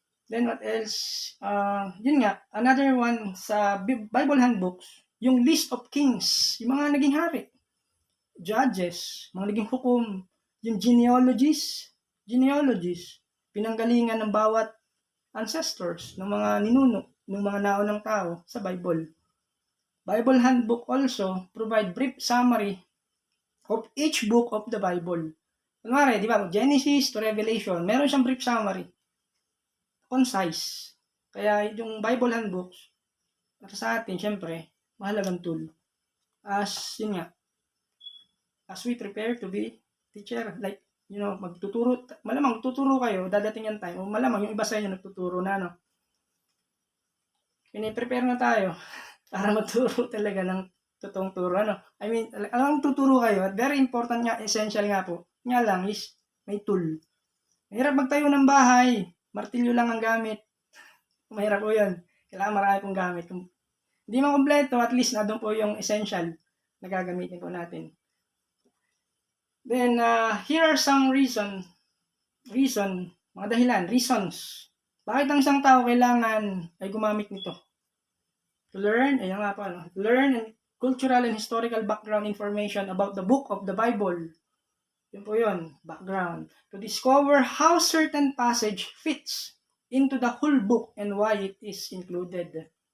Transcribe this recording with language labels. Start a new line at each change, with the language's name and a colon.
Filipino: Then what else? Yun nga, another one sa Bible handbooks, yung list of kings, yung mga naging hari, judges, mga naging hukom, yung genealogies, pinanggalingan ng bawat ancestors, ng mga ninuno, ng mga naunang tao sa Bible.
English: Bible handbook also provide brief summary of each book of the Bible.
Filipino: Kunwari, di ba, Genesis to Revelation, meron siyang brief summary. Concise. Kaya yung Bible handbooks, para sa atin, syempre, mahalagang tool. Yun nga,
English: as we prepare to be teacher,
Filipino: like, magtuturo, malamang tuturo kayo, dadating yung time, o malamang yung iba sa inyo nagtuturo na, Piniprepare na tayo para magturo talaga ng totoong turo, alam tuturo kayo, at very important nga, essential nga po, nga lang is, may tool. Mahirap magtayo ng bahay, martilyo lang ang gamit. Mahirap po yun. Kailangan marami pong gamit. Kung hindi man kompleto, at least na doon po yung essential na gagamitin po natin.
English: Then, here are some reasons,
Filipino: mga dahilan, reasons. Bakit ang isang tao kailangan ay gumamit nito?
English: To learn, learn and cultural and historical background information about the book of the Bible.
Filipino: Yun po yun,
English: background. To discover how certain passage fits into the whole book and why it is included.